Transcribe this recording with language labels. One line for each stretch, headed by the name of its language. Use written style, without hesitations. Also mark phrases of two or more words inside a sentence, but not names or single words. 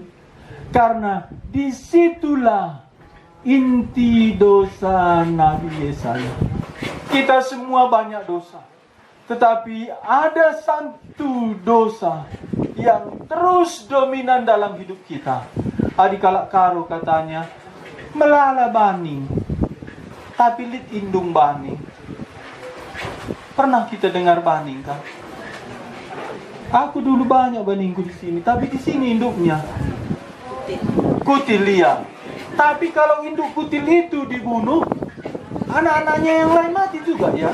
Indonesian: Karena disitulah inti dosa Nabi Yesaya. Kita semua banyak dosa, tetapi ada satu dosa yang terus dominan dalam hidup kita.
Batak Karo: Adikalak karo
Indonesian: katanya,
Batak Karo: melala baning, tapi lit indung baning.
Indonesian: Pernah kita dengar baning kan? Aku dulu banyak baningku di sini, tapi di sini induknya kutil liar. Tapi kalau induk kutil itu dibunuh, anak-anaknya yang lain mati juga ya.